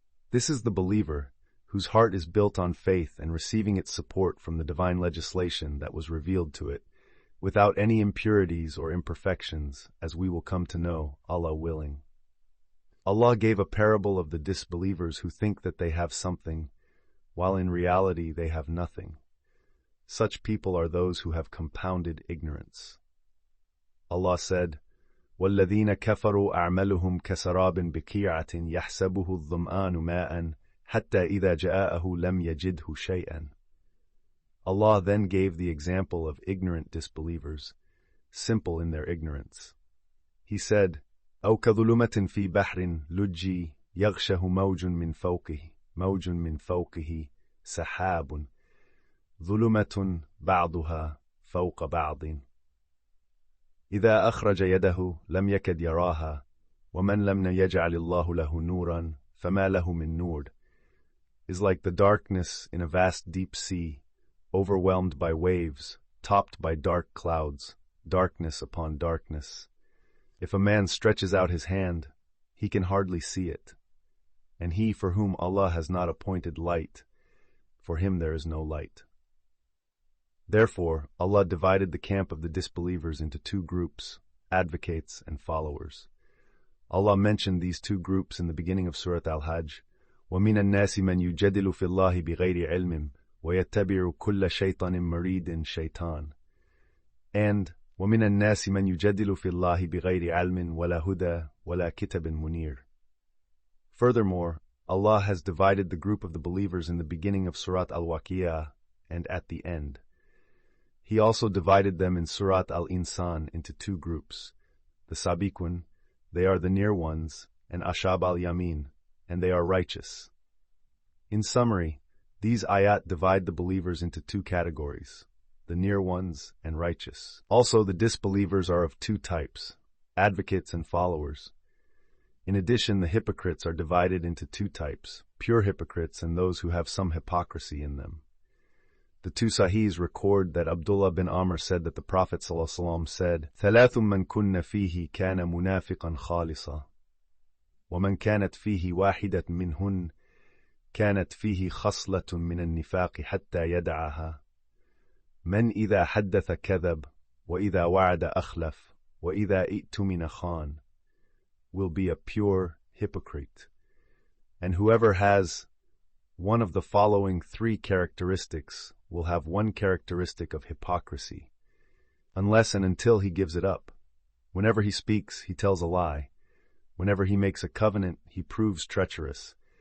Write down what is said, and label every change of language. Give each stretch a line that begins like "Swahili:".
English: This is the believer, whose heart is built on faith and receiving its support from the divine legislation that was revealed to it, without any impurities or imperfections, as we will come to know, Allah willing. Allah gave a parable of the disbelievers who think that they have something, while in reality they have nothing. Such people are those who have compounded ignorance. Allah said,
Arabic: وَالَّذِينَ كَفَرُوا أَعْمَلُهُمْ كَسَرَابٍ بِقِيعَةٍ يَحْسَبُهُ الظَّمْآنُ مَاءً حَتَّى إِذَا جَاءَهُ لَمْ يَجِدْهُ شَيْئًا.
English: Allah then gave the example of ignorant disbelievers, simple in their ignorance.
Arabic: He said, أَوْ كَظُلُمَةٍ فِي بَحْرٍ لُجِّي يَغْشَهُ موج من فوقه سحاب ظلمة بعضها فوق بعض إذا أخرج يده لم يكد يراها ومن لم يجعل الله له نورا فما له من نور,
English: is like the darkness in a vast deep sea, overwhelmed by waves, topped by dark clouds, darkness upon darkness. If a man stretches out his hand, he can hardly see it. And he for whom Allah has not appointed light, for him there is no light. Therefore, Allah divided the camp of the disbelievers into 2 groups, advocates and followers. Allah mentioned these 2 groups in the beginning of Surah Al-Hajj,
Arabic: وَمِنَ النَّاسِ مَنْ يُجَادِلُ فِي اللَّهِ بِغَيْرِ عِلْمٍ وَيَتَّبِعُ كُلَّ شَيْطَانٍ مَرِيدٍ شَيْطَانٍ, and وَمِنَ النَّاسِ مَنْ يُجَادِلُ فِي اللَّهِ بِغَيْرِ عِلْمٍ وَلَا هُدًى وَلَا كِتَابٍ مُنِيرٍ.
English: Furthermore, Allah has divided the group of the believers in the beginning of Surat Al-Waqiyah and at the end. He also divided them in Surat Al-Insan into 2 groups. The Sabiqun, they are the near ones, and Ashab al-Yamin, and they are righteous. In summary, these ayat divide the believers into 2 categories, the near ones and righteous. Also, the disbelievers are of 2 types, advocates and followers. In addition, the hypocrites are divided into 2 types, pure hypocrites and those who have some hypocrisy in them. The 2 Sahihs record that Abdullah bin Amr said that the Prophet ﷺ said,
Arabic: ثَلَاثٌ مَنْ كُنَّ فِيهِ كَانَ مُنَافِقًا خَالِصًا وَمَنْ كَانَتْ فِيهِ وَاحِدَةٌ مِنْهُنْ كَانَتْ فِيهِ خَصْلَةٌ مِنَ النِّفَاقِ حَتَّى يَدَعَهَا مَنْ إِذَا حَدَّثَ كَذَبَ وَإِذَا وَعَدَ أَخْلَفَ وَإِذَا ائْتُمِنَ خَانَ,
English: will be a pure hypocrite. And whoever has one of the following 3 characteristics will have one characteristic of hypocrisy, unless and until he gives it up. Whenever he speaks, he tells a lie. Whenever he makes a covenant, he proves treacherous.